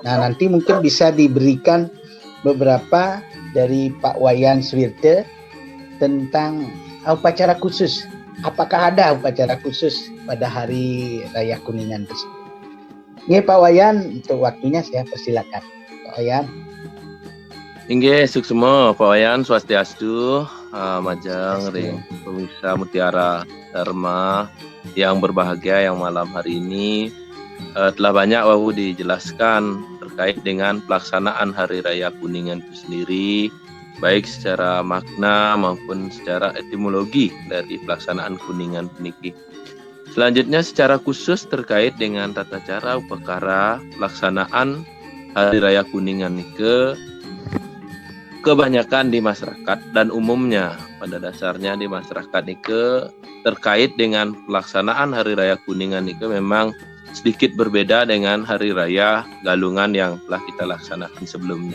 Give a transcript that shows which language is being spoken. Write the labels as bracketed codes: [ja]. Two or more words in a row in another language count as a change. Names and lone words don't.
[id] Nah, nanti mungkin bisa diberikan beberapa dari Pak Wayan Suwirte tentang upacara khusus. Apakah ada upacara khusus pada Hari Raya Kuningan tersebut? Ini Pak Wayan, untuk waktunya saya persilakan. Pak Wayan. [ban] Inggih, suksema [id] Pak Wayan Swastiastu, [ban] Majang ring [id] pemirsa Mutiara Dharma yang berbahagia yang malam hari ini telah banyak dijelaskan terkait dengan pelaksanaan Hari Raya Kuningan itu sendiri, baik secara makna maupun secara etimologi dari pelaksanaan Kuningan puniki. Selanjutnya secara khusus terkait dengan tata cara upakara pelaksanaan Hari Raya Kuningan nike, kebanyakan di masyarakat dan umumnya pada dasarnya di masyarakat nike terkait dengan pelaksanaan Hari Raya Kuningan nike memang sedikit berbeda dengan Hari Raya Galungan yang telah kita laksanakan sebelumnya.